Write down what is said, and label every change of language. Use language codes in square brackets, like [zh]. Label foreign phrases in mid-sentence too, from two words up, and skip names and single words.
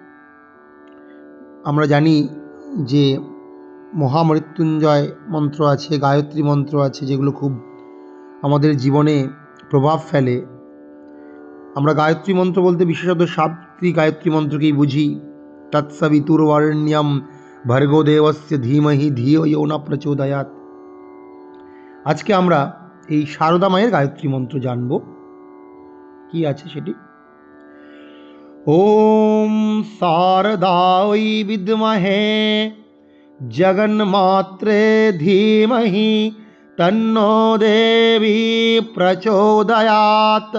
[bn] আমরা জানি যে মহামৃত্যুঞ্জয় মন্ত্র আছে, গায়ত্রী মন্ত্র আছে, যেগুলো খুব আমাদের জীবনে প্রভাব ফেলে। আমরা গায়ত্রী মন্ত্র বলতে বিশেষত সাবিত্রী গায়ত্রী মন্ত্রকেই বুঝি। [sa] তৎসবিতুর্বরেণ্যম ভর্গো দেবস্য ধীমহি ধিয়ো ইয়ো ন প্রচোদয়াৎ। [bn] আজকে আমরা এই সারদা মায়ের গায়ত্রী মন্ত্র জানব। কি আছে সেটি? [sa] ওম শারদায় বিদ্মহে জগন্মাত্রে ধীমহি তন্নো দেবী প্রচোদয়াৎ।